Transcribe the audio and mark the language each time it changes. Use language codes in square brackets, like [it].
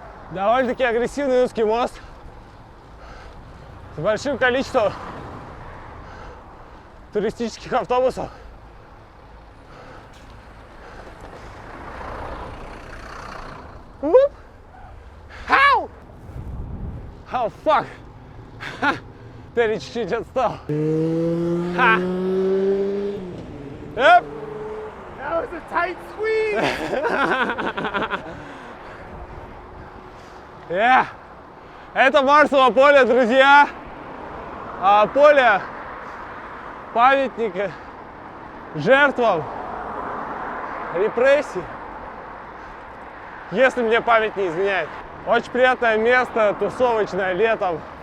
[ru] Довольно-таки агрессивный узкий мост с большим количеством туристических автобусов. [en] How? Oh, fuck! [ru] Теперь чуть-чуть отстал. Ха! [en] Yep. That was a tight squeeze! Yeah. [ru] Это Марсово поле, друзья. Поле памятника жертвам репрессий, если мне память не изменяет. Очень приятное место, тусовочное летом.